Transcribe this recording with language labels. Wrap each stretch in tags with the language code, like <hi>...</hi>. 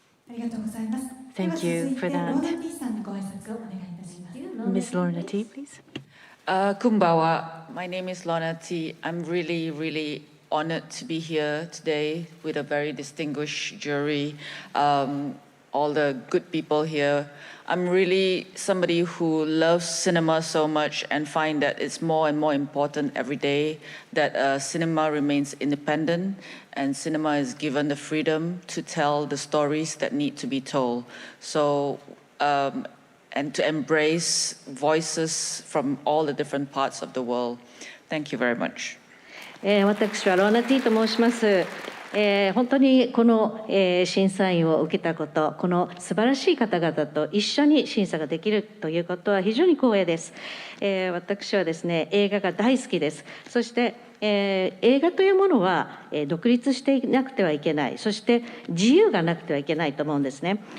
<ja>ありがとうございます。</ja> <en>Thank you for that.</en> <ja>ローナ T さんのご挨拶をお願いいたします。</ja> <en>Ms. Lorna T, please. Kumbawa. My name is Lorna T. I'm really honored to be here today with a very distinguished jury, all the good people here. I'm really somebody who loves cinema so much and find that it's more and more important every day that cinema remains independent and cinema is given the freedom to tell the stories that need to be told. So, and to embrace voices from all the different parts of the world. Thank you very much.</en> <ja>私はローナ・ティと申します。本当にこの、審査員を受けたこと、この素晴らしい方々と一緒に審査ができるということは非常に光栄です。私はですね、映画が大好きです。そして、映画というものは、独立していなくてはいけない、そして自由がなくてはいけないと思うんですね。</ja>